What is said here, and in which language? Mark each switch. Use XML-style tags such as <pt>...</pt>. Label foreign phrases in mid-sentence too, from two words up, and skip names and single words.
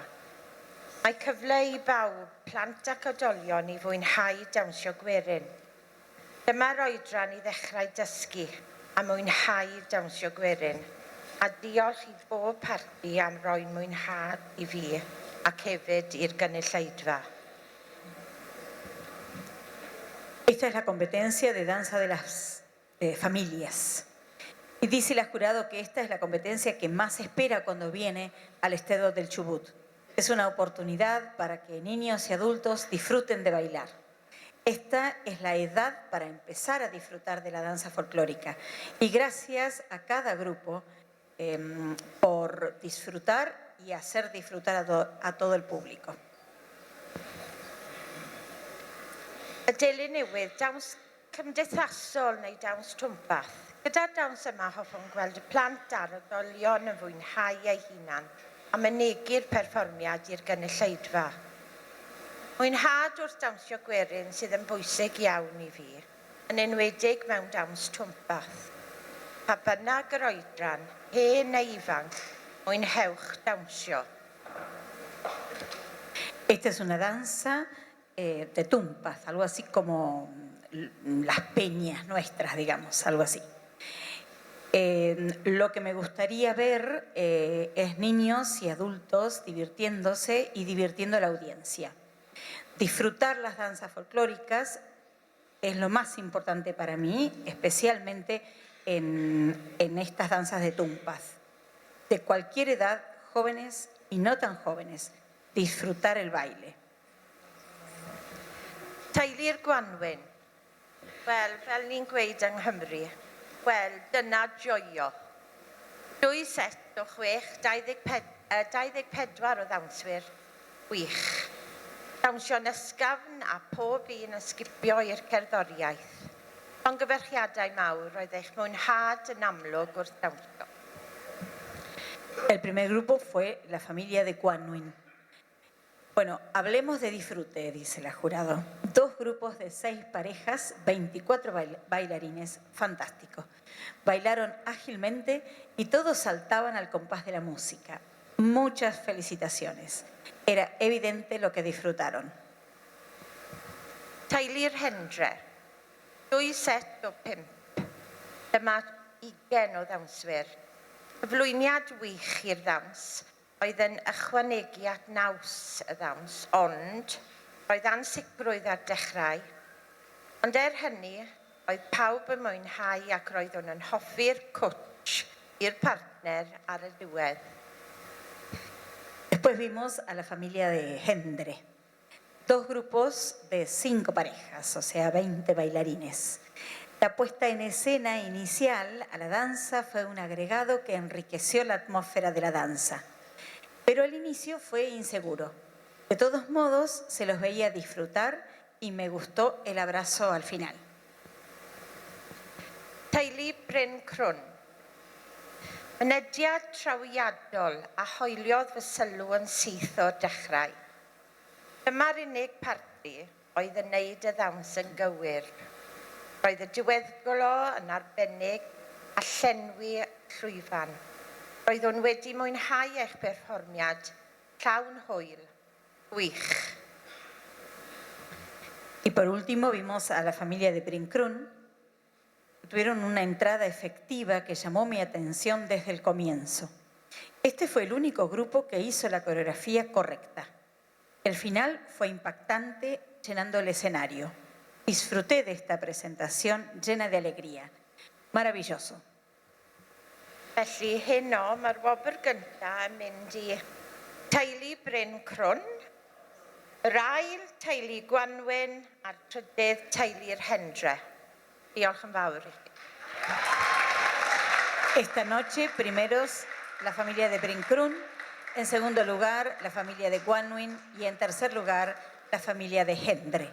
<cy>Mae cyfle I bawb, plant ac oedolion I fwynhau dawnsio gwerin. Dyma'r oedran I ddechrau dysgu a mwynhau dawnsio gwerin. A diolch I bob parti am roi mwynhad I fi ac hefyd i'r gynulleidfa.</cy> <es>Esta es la competencia de danza de las familias. Y dice el jurado que esta es la competencia que más se espera cuando viene al Estedo del Chubut. Es una oportunidad para que niños y adultos disfruten de bailar. Esta es la edad para empezar a disfrutar de la danza folclórica. Y gracias a cada grupo por disfrutar y hacer disfrutar a todo el público.</es> <cy>Y dilyn newydd, dawns cymdeithasol neu dawns twmpath. Gyda'r dawns yma hoffwn gweld y plant a'r oedolion yn fwynhau eu hunan a mynegu'r perfformiad i'r gynulleidfa. Mwynhad wrth dawnsio gwerin sydd yn bwysig iawn I fi, yn enwedig mewn dawns twmpath. Pa bynnag yr oedran, hen neu ifanc, mwynhewch dawnsio.</cy> <es>Esta es una danza de tumpas, algo así como las peñas nuestras, digamos, algo así. Lo que me gustaría ver es niños y adultos divirtiéndose y divirtiendo a la audiencia. Disfrutar las danzas folclóricas es lo más importante para mí, especialmente en estas danzas de tumpas. De cualquier edad, jóvenes y no tan jóvenes, disfrutar el baile.</es> <cy>Teulu'r Gwanwyn. Wel, fel ni'n gweud yng Nghymru, wel, dyna joio. 2 set o 24 o ddawnswyr, wych. Dawnsio'n ysgafn a pob un yn sgipio i'r cerddoriaeth. Llongyfarchiadau mawr roedd eich mwynhad yn amlwg wrth dawnsio.</cy> <es>El primer grupo fue la familia de Guanwin. Bueno, hablemos de disfrute, dice la jurado. 2 grupos de 6 parejas, 24 bailarines, fantástico. Bailaron ágilmente y todos saltaban al compás de la música. Muchas felicitaciones. Era evidente lo que disfrutaron.</es> <cy>Teulu'r Hendre. 2 set o 5. Dyma 20 o ddawnswyr. Cyflwyniad wych i'r ddawns. Oedd yn ychwanegiad naws y ddawns, ond roedd ansicrwydd ar dechrau. Ond hynny, oedd pawb yn mwynhau ac roedd hwn yn hoffi'r cwtsh i'r partner ar y diwedd.</cy> <es>Después vimos a la familia de Gendre. 2 grupos de 5 parejas, o sea, 20 bailarines. La puesta en escena inicial a la danza fue un agregado que enriqueció la atmósfera de la danza. Pero al inicio fue inseguro. De todos modos, se los veía disfrutar y me gustó el abrazo al final.</es> <cy>Teulu Bryn Crwn. Mynediad trawiadol a hoeliodd fy sylw yn syth o'r dechrau. Dyma'r unig parti oedd yn neud y ddawns yn gywir. Roedd y diweddglo yn arbennig a llenwi llwyfan. Roedd hwn wedi mwynhau eich perfformiad, llawn hwyl, wych.</cy> <es>Y por último vimos a la familia de Brincrún. Tuvieron una entrada efectiva que llamó mi atención desde el comienzo. Este fue el único grupo que hizo la coreografía correcta. El final fue impactante, llenando el escenario. Disfruté de esta presentación llena de alegría. Maravilloso.</es> <cy>Felly heno, mae'r wobr gyntaf yn mynd I teulu Bryn Crwn, yr ail teulu Gwanwyn a'r trydydd teulu'r Hendre. Diolch yn fawr I chi.</cy> <es>Esta noche, primeros la familia de Brincrún, en segundo lugar la familia de Guanwin y en tercer lugar la familia de Gendre.</es>